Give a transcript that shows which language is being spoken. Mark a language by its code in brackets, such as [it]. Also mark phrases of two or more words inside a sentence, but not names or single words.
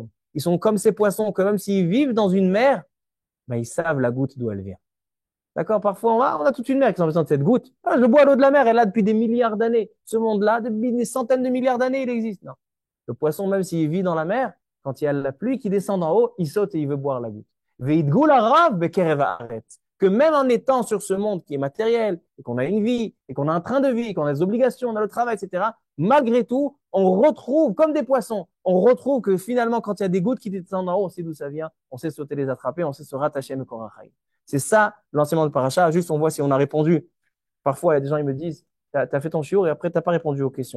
[fr] Ils sont comme ces poissons, que même s'ils vivent dans une mer, ben, ils savent la goutte d'où elle vient. D'accord? Parfois, on a toute une mer qui a besoin de cette goutte. Ah, je bois l'eau de la mer, elle est là depuis des milliards d'années. Ce monde-là, depuis des centaines de milliards d'années, il existe. Non. Le poisson, même s'il vit dans la mer, quand il y a la pluie qui descend d'en haut, il saute et il veut boire la goutte. [he] וידגו לרב בקרב הארץ. [fr] que même en étant sur ce monde qui est matériel, et qu'on a une vie, et qu'on a un train de vie, qu'on a des obligations, on a le travail, etc., malgré tout, on retrouve, comme des poissons, on retrouve que finalement, quand il y a des gouttes qui descendent en haut, on sait d'où ça vient, on sait sauter les attraper, on sait se rattacher à nos Korachai. C'est ça l'enseignement de Paracha. Juste, on voit si on a répondu. Parfois, il y a des gens qui me disent, t'as fait ton shiur et après, t'as pas répondu aux questions.